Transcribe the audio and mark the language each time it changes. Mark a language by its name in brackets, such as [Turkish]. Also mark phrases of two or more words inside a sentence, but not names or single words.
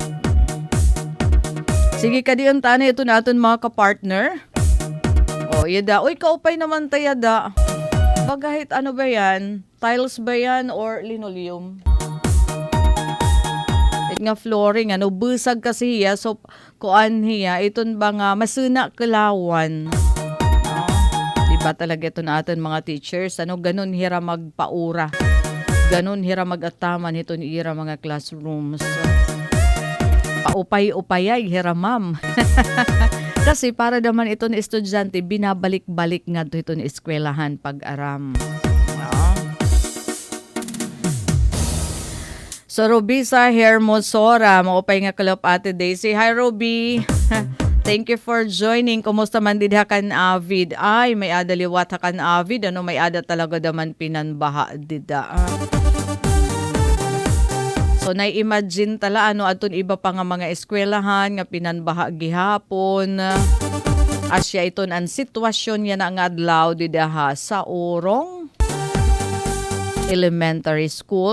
[Waray] Sige kadiyon tani ito naton mga kapartner. O yada, oy kaupay naman tayada. Bagahit ano ba yan? Tiles ba yan or linoleum? Nga flooring, busag kasi hiya. So, kuan hiya, iton ba nga masuna kalawan. Diba talaga ito natin mga teachers? Ganun hira magpaura. Ganun hira mag-ataman ito ni ira mga classrooms. Paupay-upayay, hira ma'am. Kasi para naman ito ni estudyante, binabalik-balik nga ito ni eskwelahan pag-aram. So, Ruby sa Hermosora, maupay nga kalop ate Daisy. Hi, Ruby. [English] Thank you for joining. [Waray] Kumusta man din kan Avid? Ay, may ada liwat kan Avid. May ada talaga daman pinanbaha dida. So, na-imagine tala aton iba pa nga mga eskwelahan nga pinanbaha gihapon. Asya iton ang sitwasyon yan nga adlaw dida sa Urong Elementary School.